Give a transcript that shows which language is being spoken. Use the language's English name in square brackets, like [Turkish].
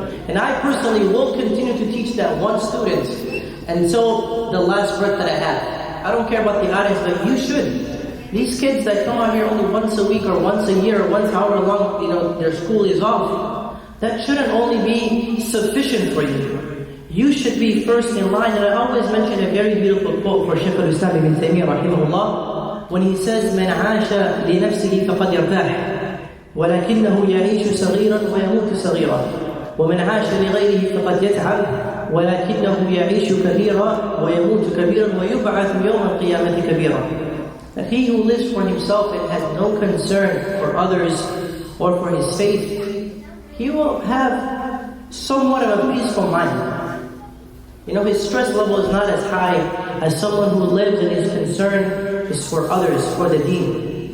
[English] And I personally will continue to teach that 1 student until the last breath that I have. I don't care about the audience, but you should. These kids that come out here only once a week or once a year or once however long their school is off, that shouldn't only be sufficient for you. You should be first in line. And I always mention a very beautiful quote for Shaykh al-Islam ibn Taymiyyah rahimahullah, when he says, [Arabic] مَنْ عَاشَ لِنَفْسِهِ فَقَدْ يَرْتَاحِ وَلَكِنَّهُ يَعِيشُ صَغِيرًا وَيَمُوتُ صَغِيرًا وَمَنْ عَاشَ لِغَيْرِهِ فَقَدْ يَتْعَبْ وَلَكِنَّهُ يَعِيشُ كَبِيرًا وَيَمُوتُ كَبِيرًا وَيُبْعَثُ يَوْمَ الْقِيَامَةِ كَبِيرًا. [English] That he who lives for himself and has no concern for others or for his faith, he will have somewhat of a peaceful mind. His stress level is not as high as someone who lives and his concern is for others, for the deen.